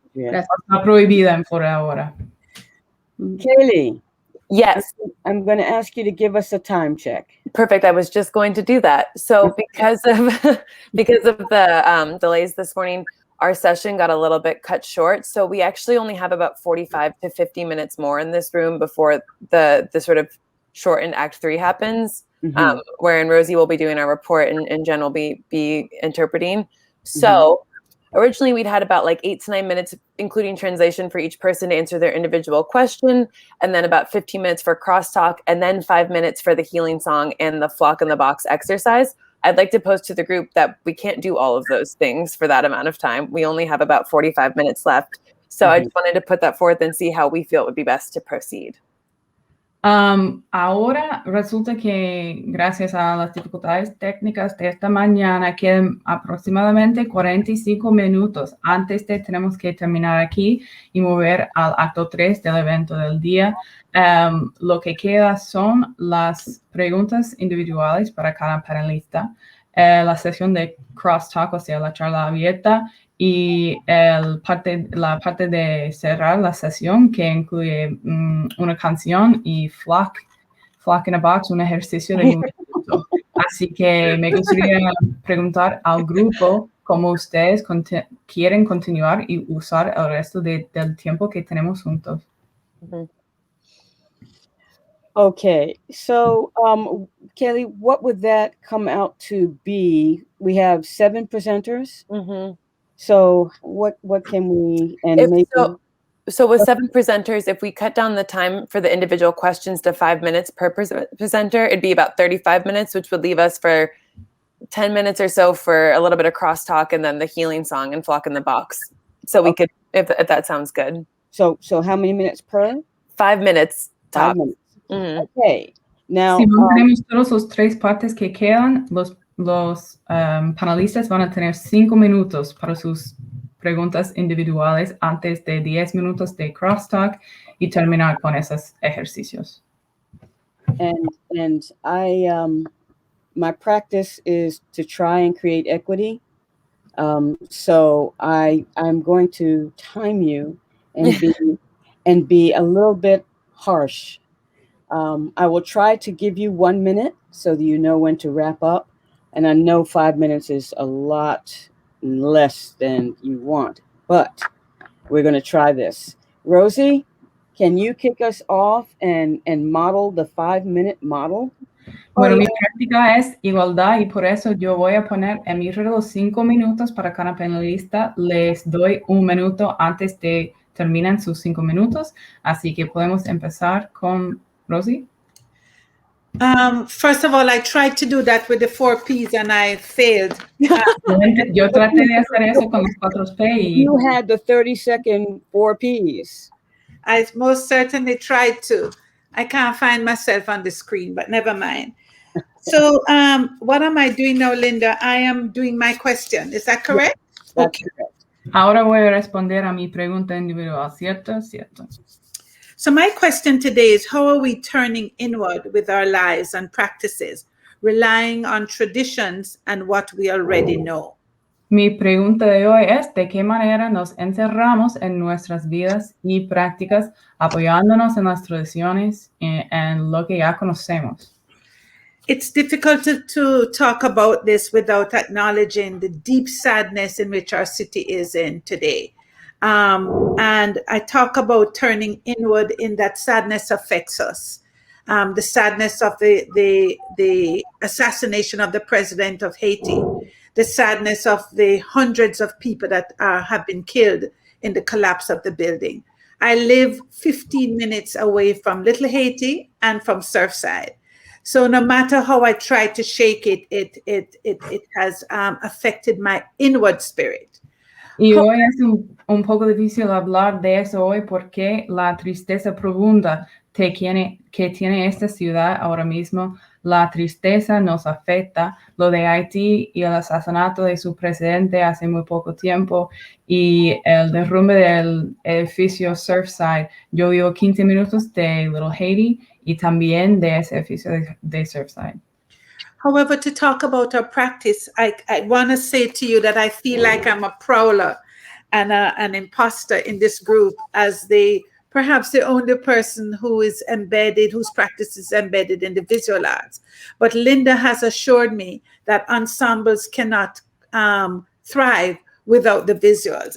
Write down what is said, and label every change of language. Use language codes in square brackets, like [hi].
[es] Está prohibida en Florida ahora. [en] Kaylee. Yes. I'm going to ask you to give us a time check. Perfect. I was just going to do that. So because of the delays this morning, our session got a little bit cut short. So we actually only have about 45 to 50 minutes more in this room before the sort of shortened Act 3 happens, wherein Rosie will be doing our report and Jen will be interpreting. So originally we'd had about like 8 to 9 minutes, including translation, for each person to answer their individual question, and then about 15 minutes for crosstalk, and then 5 minutes for the healing song and the flock in the box exercise. I'd like to post to the group that we can't do all of those things for that amount of time. We only have about 45 minutes left. So I just wanted to put that forth and see how we feel it would be best to proceed. [es] Ahora resulta que gracias a las dificultades técnicas de esta mañana quedan aproximadamente 45 minutos antes de tenemos que terminar aquí y mover al acto 3 del evento del día. Lo que queda son las preguntas individuales para cada panelista, la sesión de crosstalk, o sea, la charla abierta, y la parte de cerrar la sesión, que incluye una canción y flock in a box, un ejercicio de movimiento. Así que me gustaría preguntar al grupo cómo ustedes quieren continuar y usar el resto del tiempo que tenemos juntos. [en] Okay, so Kelly, what would that come out to be? We have 7 presenters. So what can we, so with 7 presenters, if we cut down the time for the individual questions to 5 minutes per presenter, it'd be about 35 minutes, which would leave us for 10 minutes or so for a little bit of crosstalk and then the healing song and flock in the box. So we could, if that sounds good. So how many minutes per? 5 minutes top. 5 minutes. Okay. Now, [es] si mantenemos todos los 3 partes que quedan, los panelistas van a tener 5 minutos para sus preguntas individuales antes de 10 minutos de crosstalk y terminar con esos ejercicios. [en] And I my practice is to try and create equity. So I'm going to time you and be a little bit harsh. I will try to give you 1 minute so that you know when to wrap up. And I know 5 minutes is a lot less than you want, but we're going to try this. Rosie, can you kick us off and model the 5-minute model? [es] Bueno, mi práctica es igualdad y por eso yo voy a poner en mi reloj 5 minutos para cada panelista. Les doy 1 minuto antes de terminar sus 5 minutos. Así que podemos empezar con Rosie. [en] First of all, I tried to do that with the 4 Ps and I failed. [es] Yo traté de hacer eso con los 4 P y [en] You had the 30-second 4 Ps. I most certainly tried to. I can't find myself on the screen, but never mind. So what am I doing now, Linda? I am doing my question. Is that correct? That's correct. [es] Ahora voy a responder a mi pregunta individual, ¿cierto? Cierto. [en] So my question today is, how are we turning inward with our lives and practices, relying on traditions and what we already know? [es] Mi pregunta de hoy es, ¿de qué manera nos encerramos en nuestras vidas y prácticas apoyándonos en las tradiciones y en lo que ya conocemos? [en] It's difficult to talk about this without acknowledging the deep sadness in which our city is in today. And I talk about turning inward in that sadness affects us. The sadness of the assassination of the president of Haiti, the sadness of the hundreds of people that have been killed in the collapse of the building. I live 15 minutes away from Little Haiti and from Surfside. So no matter how I try to shake it, it has affected my inward spirit. [es] Y hoy es un poco difícil hablar de eso hoy porque la tristeza profunda que tiene esta ciudad ahora mismo, la tristeza nos afecta, lo de Haití y el asesinato de su presidente hace muy poco tiempo y el derrumbe del edificio Surfside. Yo vivo 15 minutos de Little Haiti y también de ese edificio de Surfside. [en] However, to talk about our practice, I want to say to you that I feel like I'm a prowler and an imposter in this group as perhaps the only person who is embedded, whose practice is embedded in the visual arts. But Linda has assured me that ensembles cannot thrive without the visuals.